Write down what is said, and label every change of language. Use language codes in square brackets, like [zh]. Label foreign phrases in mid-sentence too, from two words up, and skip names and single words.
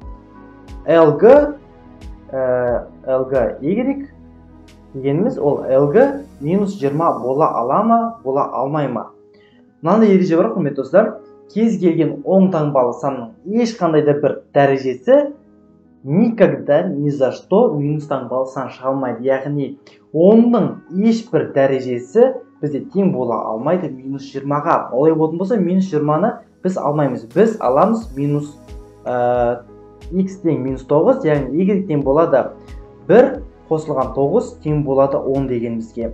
[kk] LG y дегеніміз ол LG минус 20 бола ала ма, бола алмай ма? Мынандай ереже бар құрметті достар. Кез келген оң таңбалы санның ешқандай да бір дәрежесі [ru] никогда ни за что [kk] минус таңбалы сан шыға алмайды. Яғни оның ешбір дәрежесі бізде тең бола алмайды минус 20-ға. Олай болатын болса, минус 20-ны біз алмаймыз. Біз аламыз минус x тең минус 9, яғни y тең болады 1 қосылған 9 тең болады 10 дегенімізге.